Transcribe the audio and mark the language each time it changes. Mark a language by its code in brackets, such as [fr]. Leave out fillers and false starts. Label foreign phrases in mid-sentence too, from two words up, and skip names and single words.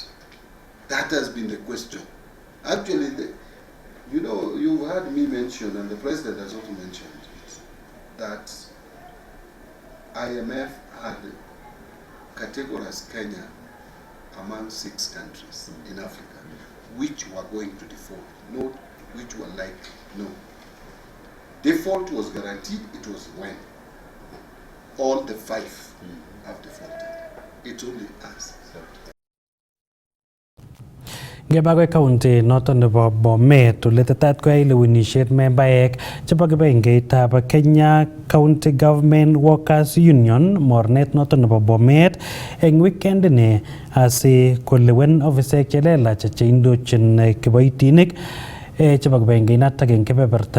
[en] That has been the question. Actually, you've heard me mention, and the president has also mentioned it, that IMF had categorized Kenya among 6 countries in Africa which were going to default, not which were likely. No. Default was guaranteed, it was when. All the 5 have defaulted. It's only us. [kln] Ngebagwe county noton nebo Bomet oletetat koyai lewenisiet membaek chebo kibagengeitab Kenya County Government Workers Union mornet noton nebo Bomet eng weekend ni asi kolewen ofisek chelelach cheindochin kiboitinik chebo kibagengeinata eng kebeberta